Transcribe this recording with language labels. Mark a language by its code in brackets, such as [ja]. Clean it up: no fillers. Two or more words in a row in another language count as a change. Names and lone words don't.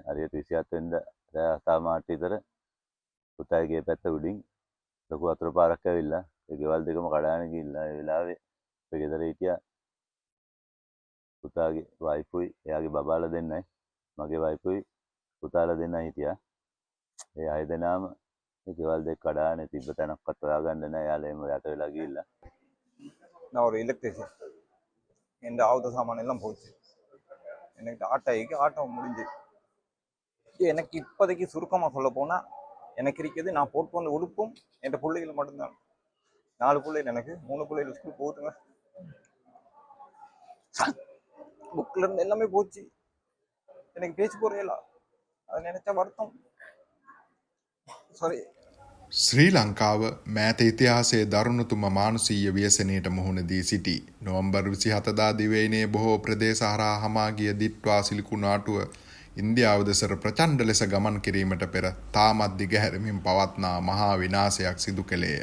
[si] හරියට 27 වෙනිදා රෑ අස්ථාමාට විතර පුතාගේ ගේ පැත්ත උඩින් ලොකු වතුර පාරක් ඇවිල්ලා ඒ ගෙවල් දෙකම කඩාගෙන ගිහිල්ලා ඒ වෙලාවේ අපේ ගෙදර හිටියා පුතාගේ වයිෆුයි එයාගේ බබාලා දෙන්නයි මගේ වයිෆුයි පුතාලා දෙන්නයි හිටියා. ඒ 6 දෙනාම ඒ ගෙවල් දෙක කඩාගෙන තිබ්බ තැනක්වත් හොයාගන්න නැහැ. එයාලා එම යට වෙලා ගිහිල්ලා. [ta] நான் ஒரு எலக்ட்ரிஷியன். என் ஆவுத சாமான் எல்லாம் போச்சு. எனக்கு ஆட்டோ முடிஞ்சு. எனக்கு இப்போதைக்கு சுருக்கமாக சொல்ல போனால் எனக்கு இருக்கிறது நான் போட்டு வந்த உடுப்பும் என் பிள்ளைகள் மட்டும்தான். 4 பிள்ளைகள் எனக்கு 3 பிள்ளைகள் ஸ்கூல் போகுதுங்க. புக்கில் இருந்து எல்லாமே போச்சு. எனக்கு பேச்சு போறையில அதை நினைச்சா வருத்தம். சாரி. [si] ශ්‍රී ලංකාව මෑත ඉතිහාසයේ දරුණුතුම මානුෂීය ව්‍යසනයට මුහුණ දී සිටි. නොවැම්බර් 27 දිවයිනේ බොහෝ ප්‍රදේශ හරහා හමා ගිය දිට්වා සිලිකුණාටුව ඉන්දියාව දෙසට ප්‍රචණ්ඩ ලෙස ගමන් කිරීමට පෙර තාමත් දිගහැරමින් පවත්නා මහා විනාශයක් සිදු කළේය.